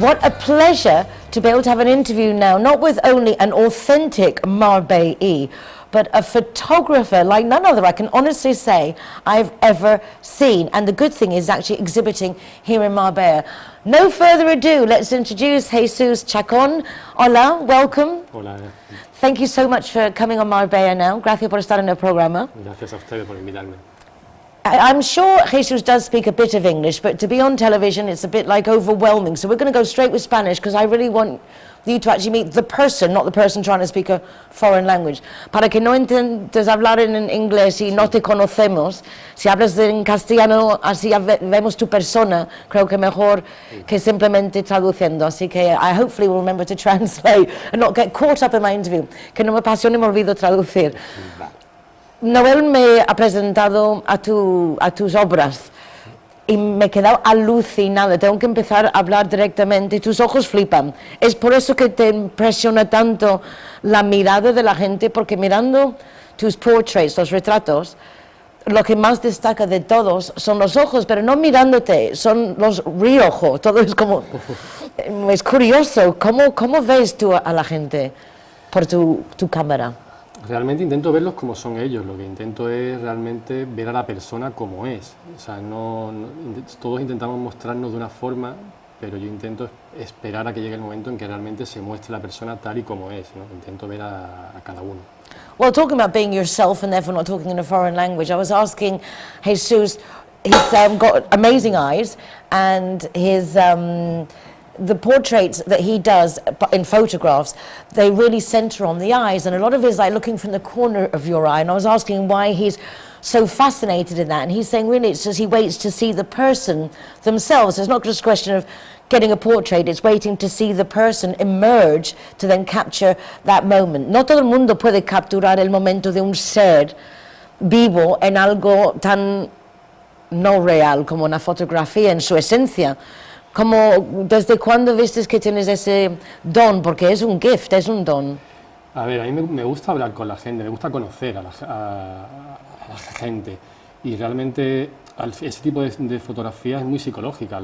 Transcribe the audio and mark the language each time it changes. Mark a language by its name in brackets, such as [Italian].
[English] What a pleasure to be able to have an interview now, not with only an authentic Marbella, but a photographer like none other, I can honestly say, I've ever seen. And the good thing is actually exhibiting here in Marbella. No further ado, let's introduce Jesus Chacón. Hola, welcome. [Spanish] Hola. [English] Thank you so much for coming on Marbella Now. [Spanish] Gracias por estar en el programa. Gracias a ustedes por invitarme. [English] I'm sure Jesus does speak a bit of English, but to be on television, it's a bit like overwhelming. So we're going to go straight with Spanish, because I really want you to actually meet the person, not the person trying to speak a foreign language. [Spanish] Para que no intentes hablar en inglés y no te conocemos, si hablas en castellano, así vemos tu persona, creo que mejor que simplemente traduciendo. Así que [English] I hopefully will remember to translate and not get caught up in my interview, [Spanish] que no me apasione y me olvido traducir. Noel me ha presentado a tus obras y me he quedado alucinada. Tengo que empezar a hablar directamente y tus ojos flipan. Es por eso que te impresiona tanto la mirada de la gente, porque mirando tus portraits, los retratos, lo que más destaca de todos son los ojos, pero no mirándote, son los riojos. Todo es como... Es curioso. ¿Cómo ves tú a la gente por tu cámara? Realmente intento verlos como son ellos, lo que intento es realmente ver a la persona como es. O sea, todos intentamos mostrarnos de una forma, pero yo intento esperar a que llegue el momento en que realmente se muestre la persona tal y como es, ¿no? Intento ver a cada uno. [English] Well, talking about being yourself and therefore not talking in a foreign language, I was asking Jesus, he's got amazing eyes, and his... the portraits that he does in photographs, they really center on the eyes, and a lot of it is like looking from the corner of your eye. And I was asking why he's so fascinated in that, and he's saying really it's just he waits to see the person themselves. It's not just a question of getting a portrait, it's waiting to see the person emerge to then capture that moment. [Spanish] No todo el mundo puede capturar el momento de un ser vivo en algo tan no real como una fotografía en su esencia. ¿Desde cuándo viste que tienes ese don? Porque es un gift, es un don. A ver, a mí me gusta hablar con la gente, me gusta conocer a la gente, y realmente ese tipo de fotografía es muy psicológica.